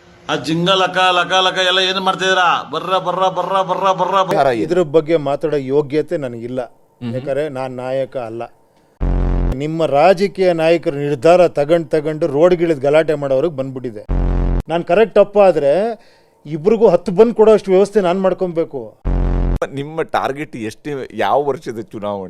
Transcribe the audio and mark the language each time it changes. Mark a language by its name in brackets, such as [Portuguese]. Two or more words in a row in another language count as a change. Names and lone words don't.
[Kannada] ಆ ಜಿಂಗ ಲಕ ಲಕ ಲಕ ಎಲ್ಲ ಏನು ಮಾಡ್ತಿದ್ದೀರಾ? ಬರ್ರ ಬರ್ರ ಬರ್ರ ಬರ್ರ ಬರ್ರ ಬರ್ರ. ಇದ್ರ ಬಗ್ಗೆ ಮಾತಾಡೋ ಯೋಗ್ಯತೆ ನನಗಿಲ್ಲ. ಯಾಕಂದ್ರೆ ನಾನು ನಾಯಕ ಅಲ್ಲ. ನಿಮ್ಮ ರಾಜಕೀಯ ನಾಯಕರು ನಿರ್ಧಾರ ತಗೊಂಡು ರೋಡ್ಗಿಳಿದು ಗಲಾಟೆ ಮಾಡೋರಿಗೆ ಬಂದ್ಬಿಟ್ಟಿದೆ. ನಾನು ಕರೆಕ್ಟ್ ಅಪ್ಪ ಆದರೆ ಇಬ್ರಿಗೂ 10 ಬಂದು ಕೊಡೋ ಅಷ್ಟು ವ್ಯವಸ್ಥೆ ನಾನು ಮಾಡ್ಕೊಬೇಕು. ನಿಮ್ಮ ಟಾರ್ಗೆಟ್ ಎಷ್ಟು? ಯಾವ ವರ್ಷದ ಚುನಾವಣೆ?